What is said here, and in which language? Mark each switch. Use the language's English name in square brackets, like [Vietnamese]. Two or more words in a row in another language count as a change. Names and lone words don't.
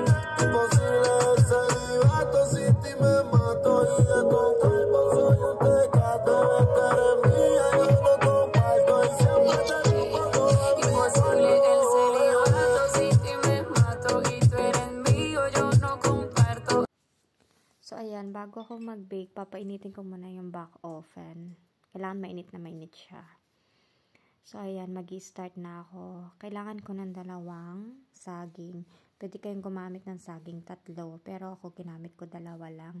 [Spanish] Imposible el celibato, sin ti me mato. Y de tu cuerpo soy un pecado. Ves que eres mía, yo no comparto. Y siempre te pongo a mi Imposible el celibato, sin ti me mato. Y tú eres mío, yo no comparto. [Filipino] So, ayan, bago ako mag-bake, papainitin ko muna yung [English] back oven. [Filipino] Kailangan mainit na mainit siya. So, ayan, mag-start na ako. Kailangan ko ng 2 saging. Pwede kayong gumamit ng saging 3, pero ako ginamit ko 2 lang.